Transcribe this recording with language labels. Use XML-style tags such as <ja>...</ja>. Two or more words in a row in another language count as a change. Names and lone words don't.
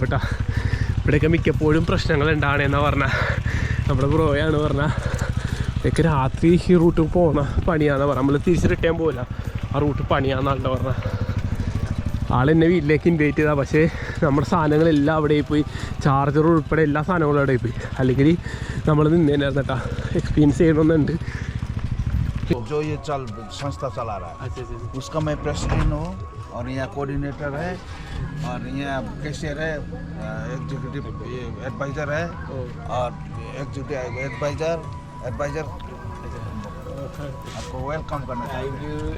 <ml>കേട്ടോ ഇവിടെയൊക്കെ മിക്കപ്പോഴും പ്രശ്നങ്ങൾ ഉണ്ടാവണേന്നാണ് പറഞ്ഞാൽ നമ്മുടെ ബ്രോയാണ് പറഞ്ഞാൽ ഇവിടെയൊക്കെ രാത്രി ഈ റൂട്ട് പോകണ പണിയാണെന്ന് പറഞ്ഞാൽ നമ്മൾ തിരിച്ച് റിട്ടേൺ പോകില്ല ആ റൂട്ട് പണിയാണെന്നാണ് പറഞ്ഞാൽ ആളെന്നെ വീട്ടിലേക്ക് ഇൻവൈറ്റ് ചെയ്താൽ പക്ഷേ നമ്മുടെ സാധനങ്ങളെല്ലാം അവിടെ പോയി ചാർജർ ഉൾപ്പെടെ എല്ലാ സാധനങ്ങളും അവിടെ പോയി അല്ലെങ്കിൽ നമ്മൾ നിന്നേനായിരുന്നു കേട്ടോ എക്സ്പീരിയൻസ് ചെയ്യണമെന്നുണ്ട്</ml> <hi>जो ये संस्था चला रहा है उसका मैं प्रेसिडेंट हूँ और यहाँ कोऑर्डिनेटर है और यहाँ कैशियर है</hi> <en>executive adviser</en> <hi>है और</hi> <en>executive adviser</en> <hi>आपको वेलकम करना चाहिए</hi>